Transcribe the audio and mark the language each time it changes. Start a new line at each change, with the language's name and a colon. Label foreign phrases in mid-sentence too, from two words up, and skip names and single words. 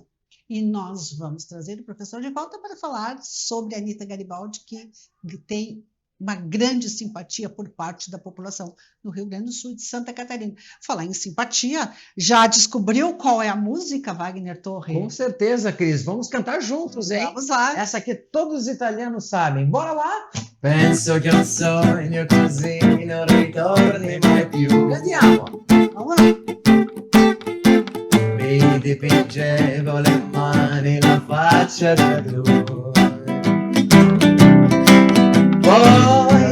Portuguese: E nós vamos trazer o professor de volta para falar sobre a Anita Garibaldi, que tem uma grande simpatia por parte da população do Rio Grande do Sul e de Santa Catarina. Falar em simpatia, já descobriu qual é a música, Wagner Torres? Com certeza, Cris. Vamos cantar juntos, hein? Vamos lá. Essa aqui todos os italianos sabem. Bora lá!
Italian: Penso che un sogno così non ritorni mai più. Andiamo!
Portuguese: Vamos lá.
Italian: Mi dipingevo le mani, la faccia da blu. Oh,